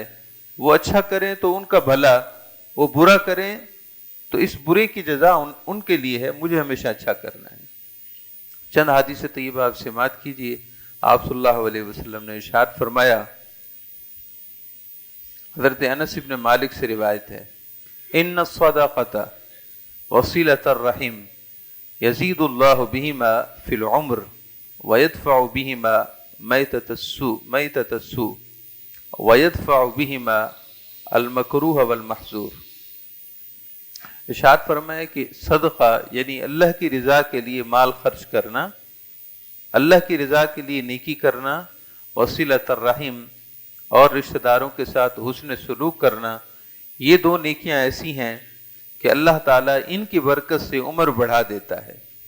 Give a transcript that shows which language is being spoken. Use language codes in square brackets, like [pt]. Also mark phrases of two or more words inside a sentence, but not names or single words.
[ur] وہ اچھا کریں تو ان کا بھلا، وہ برا کریں تو اس برے کی جزا ان کے لیے ہے. مجھے ہمیشہ اچھا کرنا ہے. چند حدیث طیبہ آپ سماعت کیجیے. آپ صلی اللہ علیہ وسلم نے ارشاد فرمایا، حضرت انس بن مالک سے روایت ہے، [ar] ان الصدقۃ وصلة الرحم يزيد الله بهما في العمر ويدفع بهما ميتة السوء ويدفع بهما المكروه والمحذور. [ur] ارشاد فرمایا کہ صدقہ یعنی اللہ کی رضا کے لیے مال خرچ کرنا، اللہ کی رضا کے لیے نیکی کرنا, [ar] وصلة الرحم [ur] اور رشتہ داروں کے ساتھ حسن سلوک کرنا، یہ دو نیکیاں ایسی ہیں کہ اللہ تعالیٰ ان کی برکت سے عمر بڑھا دیتا ہے.